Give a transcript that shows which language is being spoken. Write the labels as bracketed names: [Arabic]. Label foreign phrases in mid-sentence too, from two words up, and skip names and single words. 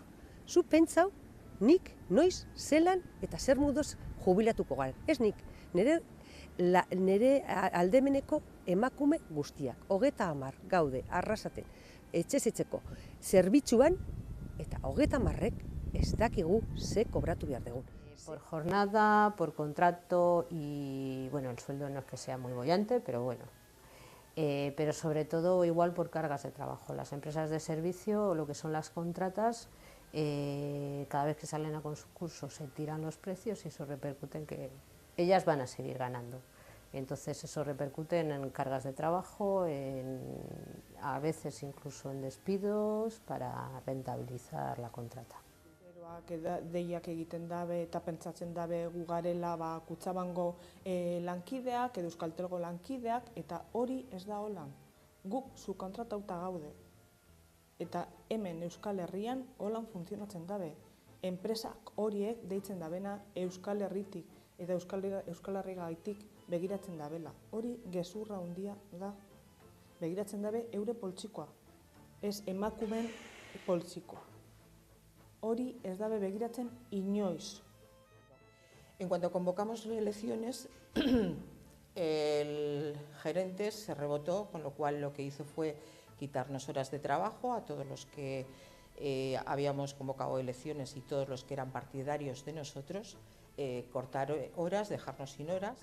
[Basque] Zu pentsau, nik noiz, zelan eta zer moduz jubilatuko gara. Ez nik, nire aldemeneko emakume guztiak, 30 gaude arrasaten, etxez-etxeko zerbitzuan eta 30 ez dakigu ze kobratu behar dugun. [Spanish] Por jornada, por contrato y bueno, el sueldo no es que sea muy boyante, pero bueno. Pero sobre todo igual por cargas de trabajo. Las empresas de servicio, lo que son las contratas, cada vez que salen a concurso se tiran los precios y eso repercute en que ellas van a seguir ganando. Entonces eso repercute en cargas de trabajo, a veces incluso en despidos para rentabilizar la contrata. [Basque] Deiak egiten dabe eta pentsatzen dabe gu garela Kutxabango lankideak edo Euskaltelgo lankideak eta hori ez da holan. Guk subkontratatuta gaude. Eta hemen Euskal Herrian holan funtzionatzen dabe. Enpresak horiek deitzen dabena Euskal Herritik eta Euskal Herrigaitik begiratzen dabela. Hori gezurra handia da. Begiratzen dabe eure poltsikoa, ez emakumeen poltsikoa. Hori ez dabe begiratzen inoiz. [Spanish] En cuanto convocamos elecciones, el gerente se rebotó, con lo cual lo que hizo fue quitarnos horas de trabajo a todos los que habíamos convocado elecciones y todos los que eran partidarios de nosotros, cortar horas, dejarnos sin horas.